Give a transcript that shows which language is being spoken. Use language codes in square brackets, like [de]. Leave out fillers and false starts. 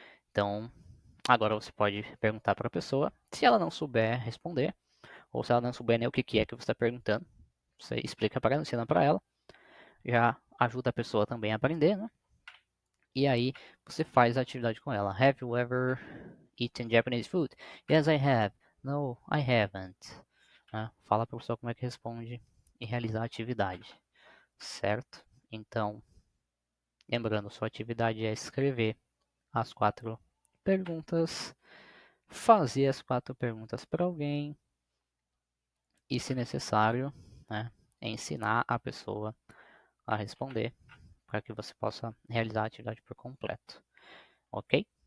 [pt] Então, agora você pode perguntar para a pessoa. Se ela não souber responder, ou se ela não souber nem o que é que você está perguntando, você explica para ela, ensina para ela, já ajuda a pessoa também a aprender, né? E aí você faz a atividade com ela. [en] Have you ever eaten Japanese food? Yes, I have. No, I haven't. [pt] Né? Fala para a pessoa como é que responde e realizar a atividade, certo? Então, lembrando, sua atividade é escrever as 4 perguntas, fazer as 4 perguntas para alguém e, se necessário, né, ensinar a pessoa a responder para que você possa realizar a atividade por completo. Ok?